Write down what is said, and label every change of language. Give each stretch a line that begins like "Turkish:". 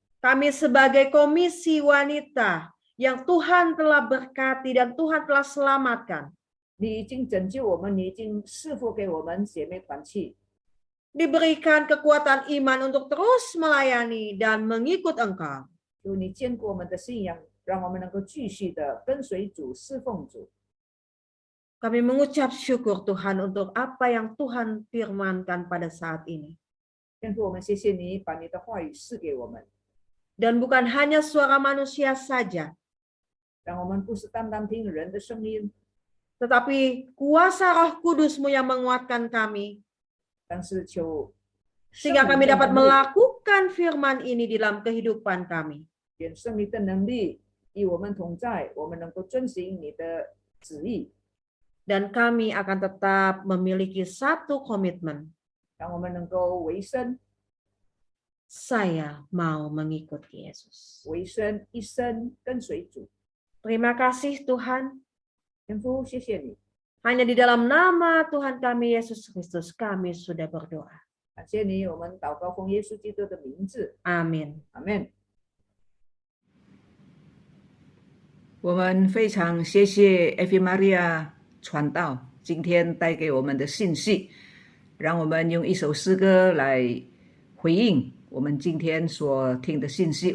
Indonesian: Kami sebagai komisi wanita yang Tuhan telah berkati dan Tuhan telah selamatkan,
Chinese: 你已经拯救我们，你已经赐福给我们姐妹团契，
Indonesian: diberikan kekuatan iman untuk terus melayani dan mengikut Engkau.
Chinese: 求你坚固我们的信仰，让我们能够继续的跟随主、侍奉主。
Indonesian: Kami mengucap syukur Tuhan untuk apa yang Tuhan firmankan pada saat ini.
Chinese: 天父，我们谢谢你把你的话语赐给我们，
Indonesian: Dan bukan hanya suara manusia saja,
Chinese: 让我们不是单单听人的声音，
Indonesian: tetapi kuasa Roh Kudus-Mu yang menguatkan kami,
Chinese: 但是求圣
Indonesian: sehingga
Chinese: 灵
Indonesian: kami
Chinese: 的
Indonesian: dapat
Chinese: 能力，
Indonesian: melakukan firman ini di dalam kehidupan kami.
Chinese: 愿圣灵的能力与我们同在，我们能够遵行你的旨意，
Indonesian: Dan kami akan tetap memiliki satu komitmen,
Chinese: 让我们能够委身，
Indonesian: saya mau mengikuti Yesus.
Chinese: 我一生一生跟随主。
Indonesian: Terima kasih Tuhan.
Chinese: 天父，谢谢你，
Indonesian: Hanya di dalam nama Tuhan kami Yesus Kristus kami sudah berdoa.
Chinese: 感谢你，我们祷告奉耶稣基督的名字，
Indonesian: Amin.
Chinese: 阿门。我们非常谢谢 Eva Maria 传道今天带给我们的信息，让我们用一首诗歌来回应我们今天所听的信息。